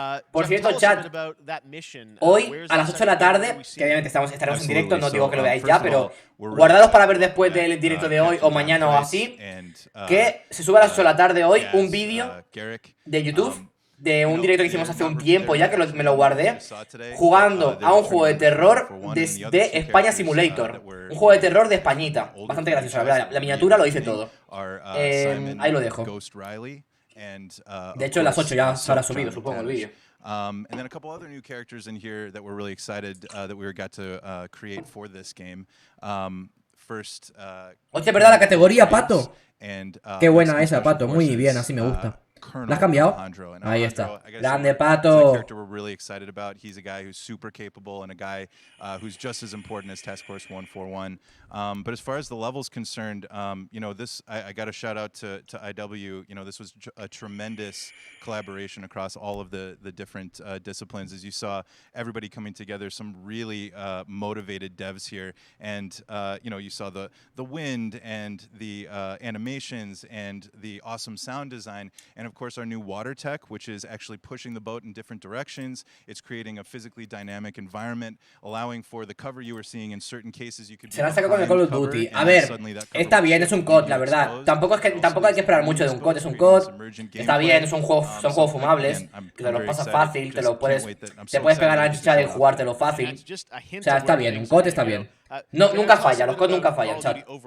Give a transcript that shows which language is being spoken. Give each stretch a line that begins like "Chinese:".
Spanish: Por cierto, chat, hoy a las 8 de la tarde, que obviamente estaremos en directo, no digo que lo veáis ya, pero guardados para ver después del directo de hoy o mañana o así, que se sube a las 8 de la tarde hoy un vídeo de YouTube de un directo que hicimos hace un tiempo ya, que me lo guardé, jugando a un juego de terror de España Simulator. Un juego de terror de Españita. Bastante gracioso, la verdad. La miniatura lo dice todo. Ahí lo dejo. De hecho, a las 8 ya se habrá subido, supongo, el vídeo.
English: And then a couple other new characters in here that we're really excited that we got to create for this game. First,
Spanish: hostia, ¿verdad? La categoría, Pato. Qué buena esa, Pato. Muy bien, así me gusta. ¿La has cambiado? Ahí está. Grande, Pato.
English: We're really excited about. He's a guy who's super capable and a guy who's just as important as Task Force 141. But as far as the level's concerned, you know, this I got a shout out to IW. You know, this was a tremendous collaboration across all of the different disciplines. As you saw, everybody coming together. Some really motivated devs here, and you know, you saw the wind and the animations and the awesome sound design, and of of course, our new water tech, which is actually pushing the boat in different directions. It's creating a physically dynamic environment, allowing for the cover you were seeing in certain cases. You could
Spanish: Se lanza con el Call of Duty. A ver, está bien, es un COD, la verdad. Tampoco hay que esperar mucho de un COD, es un COD. Está bien, son juegos fumables, que te los pasas fácil, te puedes pegar a la chicha de jugártelo fácil. O sea, está bien, un COD está bien. No, nunca falla, los COD nunca fallan, chat.